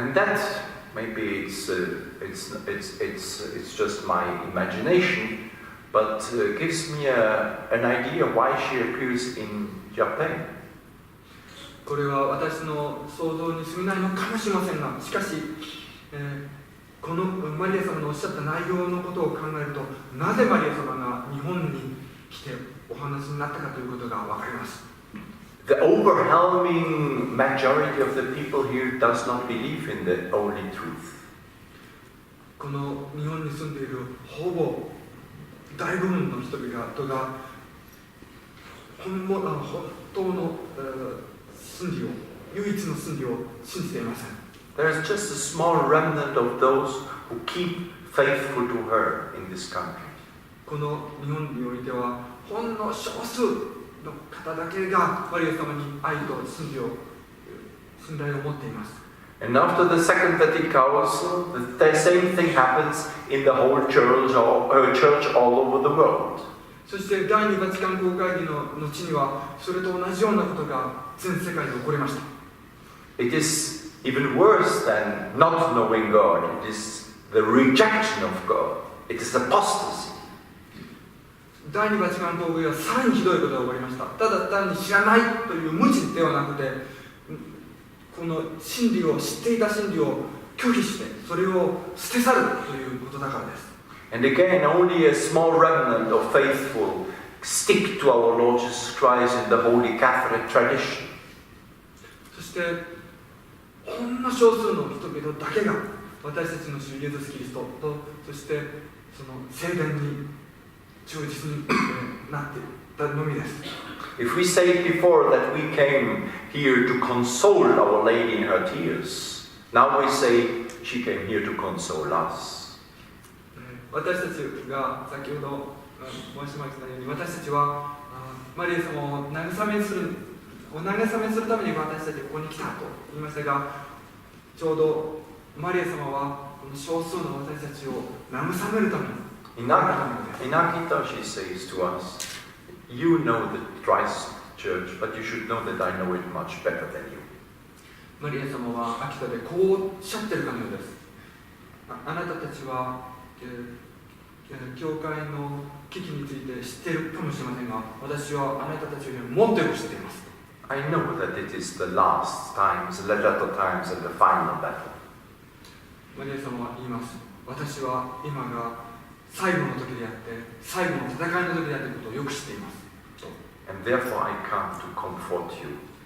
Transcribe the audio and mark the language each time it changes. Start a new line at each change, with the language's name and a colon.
English: And that maybe it's just my imagination, but gives me an idea why she appears in Japan.
Japanese: これは私の想像に過ぎないのかもしれませんが、しかし、このマリア様のおっしゃった内容のことを考えると、なぜマリア様が日本に来てお話になったかということが分かります。
English: The overwhelming majority of the people here does not believe in the only truth.
Japanese: この日本に住んでいるほぼ大部分の人々が本当の真理を、唯一の真理を信じていません。
English: There is just a small remnant of those who keep faithful to her in this country.
Japanese: この日本においてはほんの少数の方だけがマリア様に愛と信頼を持っています。
English: And after the Second Vatican Council, the same thing happens in the whole church all over the world.
Japanese: そして第二バチカン公会議の後にはそれと同じようなことが全世界で起こりました。
English: It is even worse than not knowing God. It is the rejection of God. It is apostasy.
Japanese: 第二バチカン公会議はさらにひどいことが起こりました。ただ単に知らないという無知ではなくて、この真理を知っていた真理を拒否してそれを捨て去るということだからです。
English: And again, only a small remnant of faithful stick to our Lord Jesus Christ in the Holy Catholic tradition.
Japanese: そしてほんの少数の人々だけが私たちの主イエス・キリストと、そしてその聖殿に忠実になっていったのみです。
English: If we say before that we came here to console Our Lady in her tears, now we say she came here to console us.
Japanese: 私たちが先ほど申しましたように、私たちはマリア様を慰めするために私たちここに来たと言いましたが、ちょうどマリア様はこの少数の私たちを慰めるために。
English: In Akita, she says to us, "You know the Christ Church, but you should know that I know it much better than you."
Japanese: マリア様は秋田でこうおっしゃってるかのようです。あなたたちは教会の危機について知っているかもしれませんが、私はあなたたちよりももっとよく知っています。
English: I know that it is the last times, the latter times, and the final battle.
Japanese: マリア様は言います。私は今が最後の時であって、最後の戦いの時であることをよく知っています。
English: And therefore I come to comfort you.